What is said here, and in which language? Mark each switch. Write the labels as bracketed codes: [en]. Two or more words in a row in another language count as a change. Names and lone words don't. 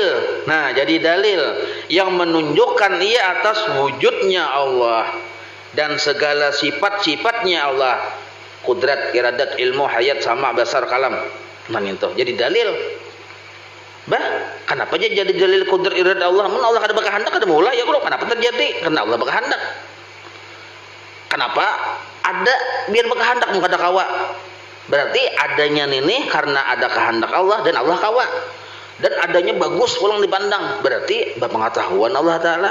[id] Nah, jadi dalil yang menunjukkan ia atas wujudnya Allah dan segala sifat-sifatnya Allah. Kudrat, iradat, ilmu, hayat, sama, basar, kalam. Nah itu jadi dalil. Kenapa aja jadi dalil kudrat iradat Allah? [bjn] Mun Allah kada berkehendak, kada mulai ya kalau kenapa terjadi? Karena Allah berkehendak. Kenapa ada biar berkehendak mun kada kawa? Berarti adanya ini karena ada kehendak Allah dan Allah kawa. Dan adanya bagus pulang dipandang, berarti pengetahuan Allah Ta'ala.